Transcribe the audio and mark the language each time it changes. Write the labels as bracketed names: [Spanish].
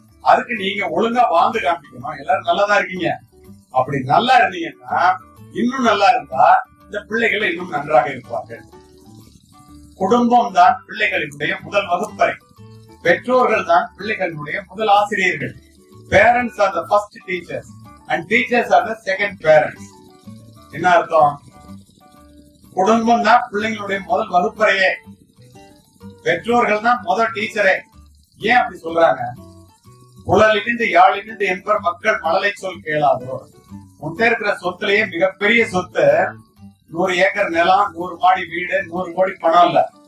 [Tamil] அதுக்கு நீங்க ஒழுங்கா வாழ்ந்து காமிக்கணும். எல்லாரும் நல்லாதான் இருக்கீங்க. அப்படி நல்லா இருந்தீங்கன்னா, இன்னும் நல்லா இருந்தா இந்த பிள்ளைகள் இன்னும் நன்றாக இருப்பார்கள். குடும்பம் தான் பிள்ளைகளுடைய முதல் வகுப்பறை. பெற்றோர்கள் தான் பிள்ளைகளுடைய முதல் ஆசிரியர்கள். [English] Parents are the first teachers and teachers are the second parents. [Tamil] என்ன அர்த்தம்? குடும்பம் தான் பிள்ளைங்களுடைய முதல் வகுப்பறையே, பெற்றோர்கள் தான் முதல் டீச்சரே. ஏன் அப்படி சொல்றாங்க? குழலிருந்து யாழிருந்து என்பர் மக்கள் மழலை சொல் கேளாதோ. முட்டை இருக்கிற சொத்துலயே மிகப்பெரிய சொத்து 100 ஏக்கர் நிலம், 100 மாடி வீடு, 100 கோடி பணம் இல்ல.